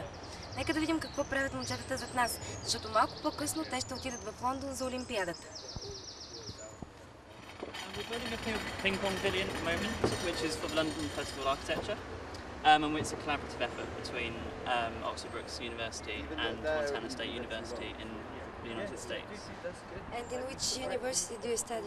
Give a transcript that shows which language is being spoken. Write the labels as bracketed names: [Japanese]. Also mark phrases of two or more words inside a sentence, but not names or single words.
[Bulgarian] Нека да видим какво правят момчетата зад нас, защото малко по-късно те ще отидат в Лондон за Олимпиадата. [English] We're building a ping pong pavilion at the moment, which is for the London Festival of Architecture, and it's a collaborative effort between Oxford Brookes University and Montana State University in the United States. And in which university do you study?